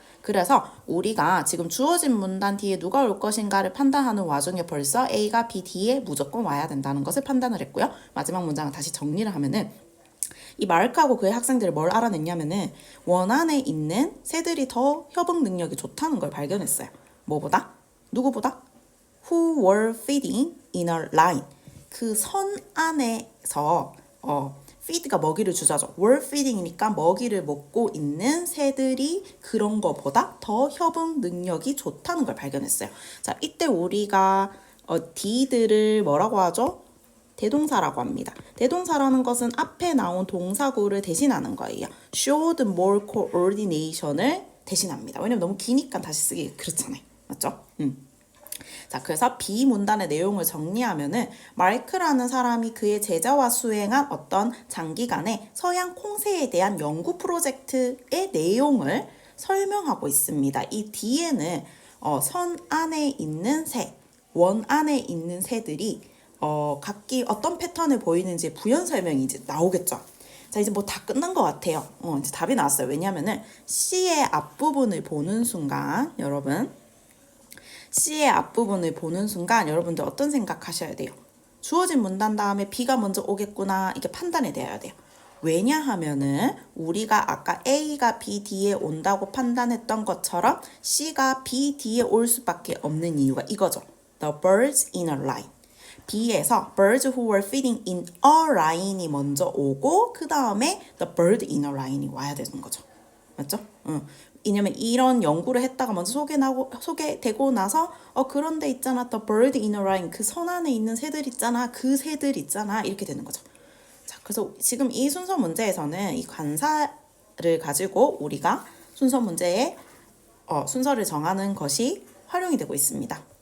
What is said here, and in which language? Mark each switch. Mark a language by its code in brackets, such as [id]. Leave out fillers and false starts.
[ko] 그래서 우리가 지금 주어진 문단 뒤에 누가 올 것인가를 판단하는 와중에 벌써 A가 B 뒤에 무조건 와야 된다는 것을 판단을 했고요. 마지막 문장을 다시 정리를 하면은 이 마르크하고 그의 학생들이 뭘 알아냈냐면은 원 안에 있는 새들이 더 협응 능력이 좋다는 걸 발견했어요. 뭐보다? 누구보다? [en] Who were feeding in a line. [ko] 그 선 안에서 feed가 먹이를 주자죠. were feeding이니까 먹이를 먹고 있는 새들이 그런 거보다 더 협응 능력이 좋다는 걸 발견했어요. 자, 이때 우리가 did를 뭐라고 하죠? 대동사라고 합니다. 대동사라는 것은 앞에 나온 동사구를 대신하는 거예요. showed more coordination을 대신합니다. 왜냐면 너무 기니까 다시 쓰기 그렇잖아요. 맞죠? 자, 그래서 B 문단의 내용을 정리하면은 마르크라는 사람이 그의 제자와 수행한 어떤 장기간의 서양 콩새에 대한 연구 프로젝트의 내용을 설명하고 있습니다. 이 뒤에는 선 안에 있는 새, 원 안에 있는 새들이 각기 어떤 패턴을 보이는지 부연 설명이 이제 나오겠죠. 자, 이제 뭐 다 끝난 것 같아요. 이제 답이 나왔어요. 왜냐면은 C의 앞부분을 보는 순간 C의 앞부분을 보는 순간 여러분들 어떤 생각하셔야 돼요? 주어진 문단 다음에 B가 먼저 오겠구나, 이게 판단이 되어야 돼요. 왜냐하면은 우리가 아까 A가 B 뒤에 온다고 판단했던 것처럼 C가 B 뒤에 올 수밖에 없는 이유가 이거죠. [en] The birds in a line. [ko] B에서 [en] birds who were feeding in a line [ko] 이 먼저 오고 그 다음에 [en] the bird in a line [ko] 이 와야 되는 거죠. 맞죠? 왜냐면 이런 연구를 했다가 먼저 소개되고 나서 그런데 있잖아, [en] the bird in a line, [ko] 그 선 안에 있는 새들 있잖아, 그 새들 있잖아, 이렇게 되는 거죠. 자, 그래서 지금 이 순서 문제에서는 이 관사를 가지고 우리가 순서 문제에 순서를 정하는 것이 활용이 되고 있습니다.